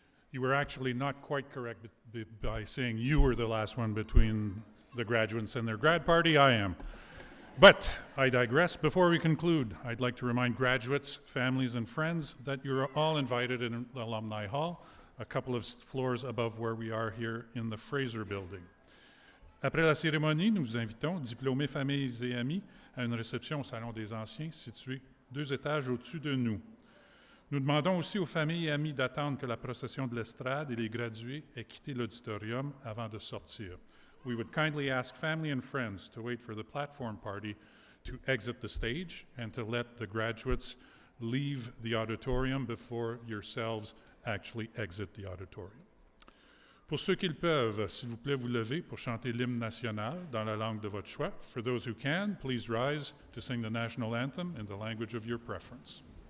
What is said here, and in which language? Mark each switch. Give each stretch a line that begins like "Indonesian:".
English: You were actually not quite correct by saying you were the last one between the graduates and their grad party. I am. But I digress. Before we conclude, I'd like to remind graduates, families, and friends that you're all invited in the Alumni Hall, a couple of floors above where we are here in the Fraser Building.
French: Après la cérémonie, nous vous invitons, diplômés, familles et amis, à une réception au Salon des Anciens, situé 2 étages au-dessus de nous. Nous demandons aussi aux familles et amis d'attendre que la procession de l'estrade et les gradués aient quitté l'auditorium avant de sortir.
English: We would kindly ask family and friends to wait for the platform party to exit the stage and to let the graduates leave the auditorium before yourselves actually exit the auditorium.
French: Pour ceux qui le peuvent, s'il vous plaît, vous levez pour chanter l'hymne national dans la langue de votre choix.
English: For those who can, please rise to sing the national anthem in the language of your preference.